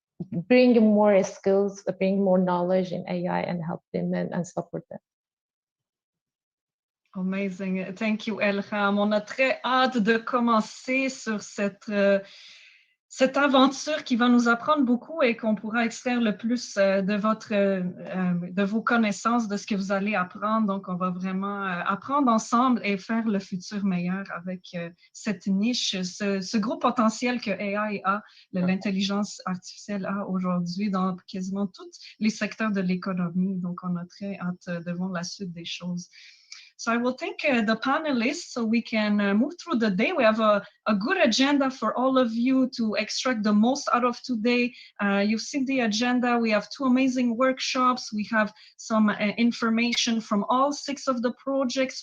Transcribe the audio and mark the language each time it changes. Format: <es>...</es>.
<en>bring more skills, bring more knowledge in AI and help them and support them. Amazing. Thank you, Elham.</en> <fr>On a très hâte de commencer sur cette aventure qui va nous apprendre beaucoup et qu'on pourra extraire le plus de vos connaissances, de ce que vous allez apprendre. Donc, on va vraiment apprendre ensemble et faire le futur meilleur avec cette niche, ce gros potentiel que AI a, l'intelligence artificielle a aujourd'hui dans quasiment tous les secteurs de l'économie. Donc, on a très hâte de voir la suite des choses.</fr> <en>So I will thank the panelists so we can move through the day. We have a good agenda for all of you to extract the most out of today. You've seen the agenda. We have 2 amazing workshops. We have some information from all 6 of the projects.</en>